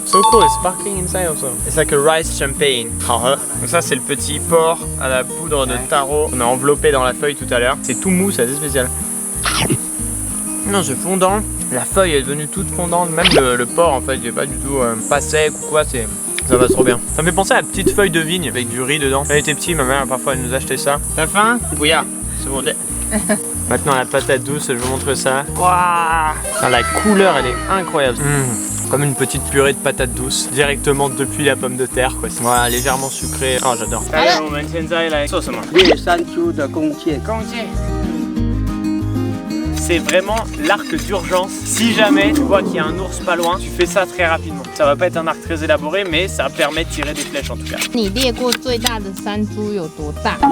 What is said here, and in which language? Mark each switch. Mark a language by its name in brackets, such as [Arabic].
[English] So cool, it's sparkling inside also. It's like a rice champagne. [Chinese] 好喝。 [French] Donc ça c'est le petit porc à la poudre de taro. On a enveloppé dans la feuille tout à l'heure. C'est tout mou, c'est assez spécial. Non, c'est fondant. La feuille est devenue toute fondante. Même le porc en fait, il est pas du tout pas sec ou quoi. Ça va trop bien. Ça me fait penser à la petite feuille de vigne avec du riz dedans. Quand elle était petite, ma mère parfois elle nous achetait ça. T'as faim? Oui, c'est bon. Maintenant la patate douce, je vous montre ça. Waouh! La couleur elle est incroyable. Comme une petite purée de patate douce directement depuis la pomme de terre quoi. Voilà, légèrement sucré. Oh j'adore. Allez, on va [Chinese] 猎山猪的弓箭。 [French] C'est vraiment l'arc d'urgence. Si jamais tu vois qu'il y a un ours pas loin, tu fais ça très rapidement. Ça va pas être un arc très élaboré, mais ça permet de tirer des flèches en tout cas. [Chinese] 你猎过最大的山猪有多大？